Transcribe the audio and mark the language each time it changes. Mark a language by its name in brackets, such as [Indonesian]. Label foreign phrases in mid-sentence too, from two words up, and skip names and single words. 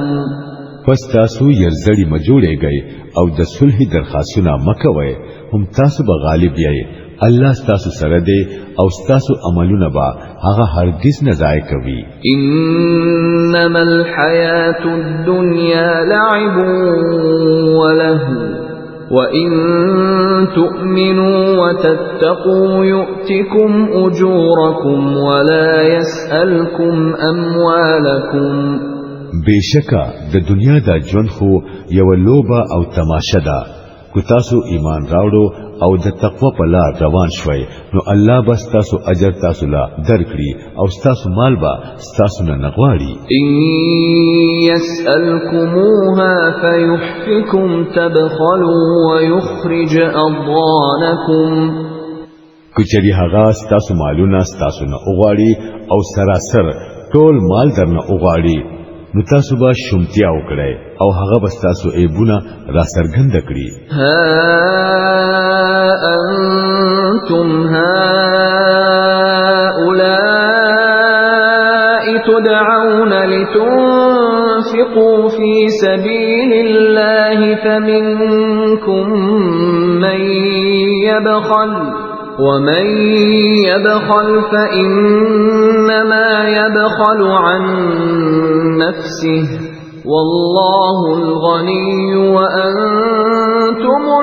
[Pashto] پس تاسو یرزړی مجوړېږئ او د صلح درخواستونه مکوئ هم تاسو به غالب یې الله تاسو سره دی او تاسو عملونه با هغه هرگز نه ضایع کوي [Arabic] انما الحیات الدنیا لعب ولهو وَإِن تُؤْمِنُوا وَتَتَّقُوا يُؤْتِكُمْ أُجُورَكُمْ وَلَا يَسْأَلْكُمْ أَمْوَالَكُمْ [Pashto] بشکا د دنیا دا ژوند خو یو لوبه او تماشه ده کو تاسو ایمان راوړو او د تقوا په لار روان شوي نو الله بس تاسو اجر تاسو لا درکړي او تاسو مال با تاسو نه نغواړي [Arabic] ان يسألكموها فيحفكم تبخلوا ويخرج اضغانكم [Pashto] کچری هغه تاسو مالونه تاسو نه وغواړي او سراسر ټول مال درنه وغواړي نو تاسو به شومتیا وکړئ او هغه به تاسو ایبونه را سرګند کړي [Arabic] ها انتم هؤلاء تدعون لتنفقوا في سبيل الله فمنكم من يبخل ومن يبخل فإنما يبخل عن نفسه والله الغني وأنتم